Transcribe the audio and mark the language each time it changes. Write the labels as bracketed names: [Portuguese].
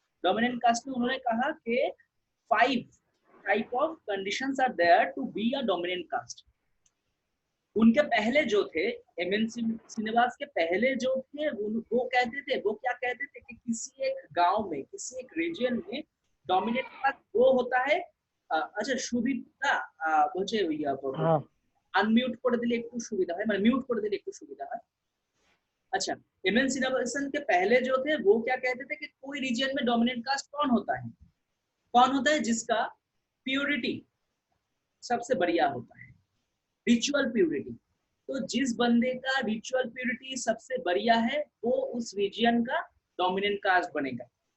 [Hindi] Dominant caste में उन्होंने कहा कि 5 [English] Type of conditions are there to be a dominant caste. [Hindi] उनके पहले जो थे, एमएन श्रीनिवास के पहले जो थे, वो कहते थे, वो क्या कहते थे कि किसी एक गांव में, किसी एक रीजन में डोमिनेंट कास्ट वो होता है। [Bangla] আচ্ছা সুবিধা হচ্ছে আনমিউট করে দিলে একটু সুবিধা হয়, মানে মিউট করে দিলে একটু সুবিধা হয়। আচ্ছা, [Hindi] एमएन श्रीनिवासन के पहले जो थे वो क्या कहते थे कि कोई रीजन में डोमिनेंट कास्ट कौन होता है, कौन होता है जिसका प्योरिटी सबसे बढ़िया होता है, रिचुअल प्योरिटी। तो जिस बंदे का रिचुअल प्योरिटी सबसे बढ़िया है वो उस रीजन का डोमिनेंट कास्ट बनेगा।